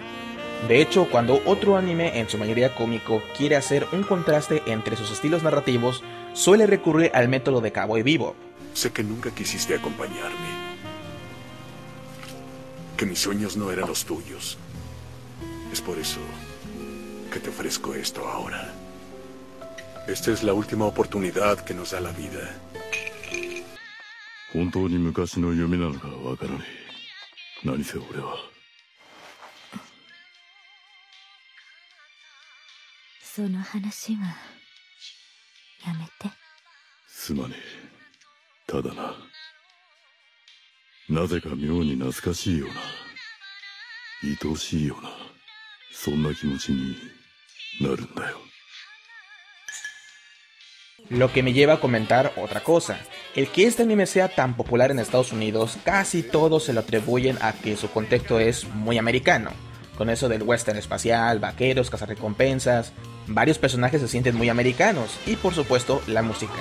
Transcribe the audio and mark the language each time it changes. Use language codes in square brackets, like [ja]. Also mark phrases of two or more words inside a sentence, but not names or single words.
[es] De hecho, cuando otro anime, en su mayoría cómico, quiere hacer un contraste entre sus estilos narrativos, suele recurrir al método de Cowboy Bebop. Sé que nunca quisiste acompañarme, que mis sueños no eran los tuyos. Es por eso que te ofrezco esto ahora. Esta es la última oportunidad que nos da la vida. [ja] 本当に昔の夢なのかわからねえ。何せ俺は。その話はやめて。すまねえ。ただな、なぜか妙に懐かしいような、愛おしいような、そんな気持ちになるんだよ。 [es] Lo que me lleva a comentar otra cosa. El que este anime sea tan popular en Estados Unidos, casi todos se lo atribuyen a que su contexto es muy americano. Con eso del western espacial, vaqueros, cazarrecompensas, varios personajes se sienten muy americanos y por supuesto la música.